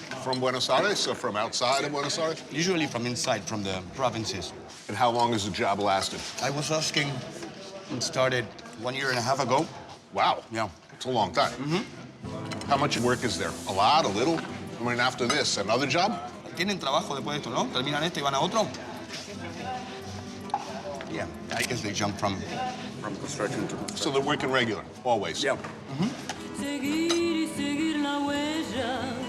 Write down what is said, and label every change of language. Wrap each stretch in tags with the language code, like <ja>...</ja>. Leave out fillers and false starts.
<en>From Buenos Aires or from outside of Buenos Aires? Usually from inside, from the provinces. And how long has the job lasted? I was asking, it started 1.5 years ago. Wow. Yeah. It's a long time. How much work is there? A lot, a little? I mean, after this, another job?</en> <es>¿Tienen trabajo después de esto, no? ¿Terminan este y van a otro?</es> <en>Yeah, I guess they jump from construction to construction. So they're working regular, always? Yeah.</en> <es>Seguir y seguir la huella.</es>